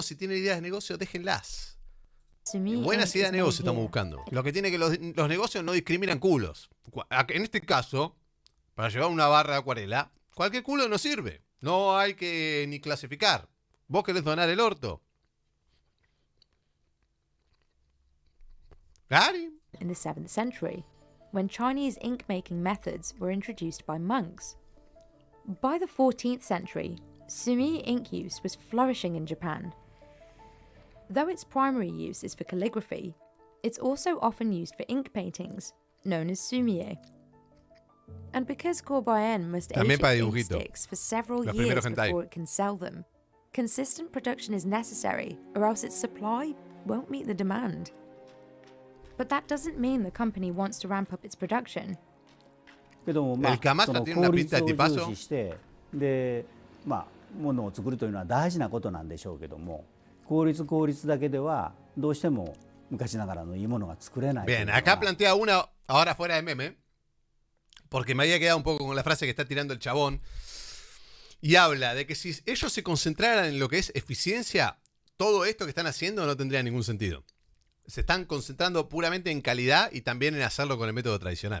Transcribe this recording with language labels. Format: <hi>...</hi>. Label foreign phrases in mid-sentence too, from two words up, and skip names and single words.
<es>Si tienen ideas de negocio, déjenlas. Buenas ideas de negocio estamos buscando. Lo que tiene que los negocios no discriminan culos. En este caso, para llevar una barra de acuarela, cualquier culo no sirve. No hay que ni clasificar. ¿Vos querés donar el orto? ¿Gary?</es> <en>In the 7th century, when Chinese ink-making methods were introduced by monks. By the 14th century, sumi ink use was flourishing in Japan. Though its primary use is for calligraphy, it's also often used for ink paintings, known as sumie. And because Corbayen must age its ink sticks for several years before it can sell them, consistent production is necessary, or else its supply won't meet the demand. But that doesn't mean the company wants to ramp up its production.</en> <ja>けどもまあ、その効率を重視してで、物を作るというのは大事なことなんでしょうけども、効率だけではどうしても昔ながらのいいものが作れない。</ja> <es>Bien, acá plantea una, ahora fuera de meme, porque me había quedado un poco con la frase que está tirando el chabón, y habla de que si ellos se concentraran en lo que es eficiencia, todo esto que están haciendo no tendría ningún sentido. Se están concentrando puramente en calidad y también en hacerlo con el método tradicional.</es>